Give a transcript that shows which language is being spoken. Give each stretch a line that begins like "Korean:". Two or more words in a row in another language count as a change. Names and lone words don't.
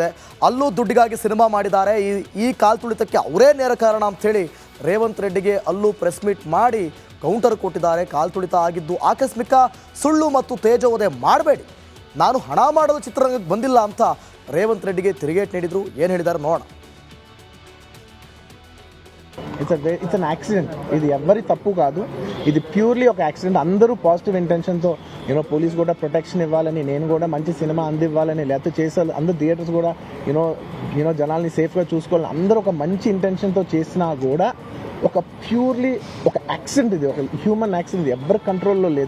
Kannada: ಅಲ್ಲೂ ದುಡ್ಡಿಗಾಗಿ ಸಿನಿಮಾ ಮಾಡಿದ್ದಾರೆ, ಈ ಕಾಲ್ತುಳಿತಕ್ಕೆ ಅವರೇ ನೇರ ಕಾರಣ ಅಂಥೇಳಿ ರೇವಂತ್ ರೆಡ್ಡಿಗೆ ಅಲ್ಲೂ
English: press meet
Kannada: ಮಾಡಿ ಕೌಂಟರ್ ಕೊಟ್ಟಿದ್ದಾರೆ. ಕಾಲ್ತುಳಿತ ಆಗಿದ್ದು ಆಕಸ್ಮಿಕ, ಸುಳ್ಳು ಮತ್ತು ತೇಜೋವಧೆ ಮಾಡಬೇಡಿ, ನಾನು ಹಣ ಮಾಡಲು ಚಿತ್ರರಂಗಕ್ಕೆ ಬಂದಿಲ್ಲ ಅಂತ ರೇವಂತ್ ರೆಡ್ಡಿಗೆ ತಿರುಗೇಟ್ ನೀಡಿದ್ರು. ಏನು ಹೇಳಿದ್ದಾರೆ ನೋಡೋಣ.
English: it's an accident.
Telugu: ఇది ఎవరి తప్పు కాదు, ఇది ప్యూర్లీ ఒక యాక్సిడెంట్. అందరూ
English: positive intention
Telugu: పోలీస్ కూడా ప్రొటెక్షన్ ఇవ్వాలని, నేను కూడా మంచి సినిమా అందివ్వాలని, లేకపోతే చేసాలి, అందరూ థియేటర్స్ కూడా జనాల్ని సేఫ్గా చూసుకోవాలని అందరూ ఒక మంచి ఇంటెన్షన్తో చేసినా కూడా ఒక ప్యూర్లీ ఒక యాక్సిడెంట్, ఇది ఒక
English: human accident,
Telugu: ఇది ఎవరి కంట్రోల్లో లేదు.